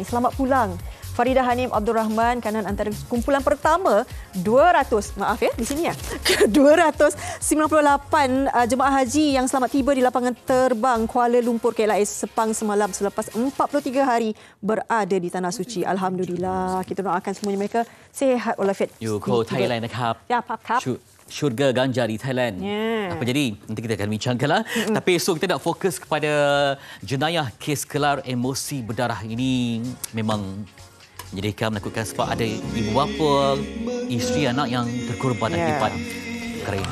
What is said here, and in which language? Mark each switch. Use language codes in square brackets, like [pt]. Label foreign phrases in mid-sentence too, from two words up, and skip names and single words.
[ms] Selamat pulang Faridah Hanim Abdul Rahman, kanan antara kumpulan pertama 298 jemaah haji yang selamat tiba di lapangan terbang Kuala Lumpur KLIA Sepang semalam selepas 43 hari berada di Tanah Suci. Alhamdulillah, kita doakan semuanya mereka sihat walafiat. [th] Thailand นะครับ Ya,ครับ [ms] syurga ganja di Thailand. Apa jadi? Nanti kita akan bincangkanlah. Tapi esok kita nak fokus kepada jenayah kes kelar emosi berdarah ini. Memang menyedihkan, menakutkan sebab ada ibu bapa, isteri, anak yang terkorban akibat perkara ini.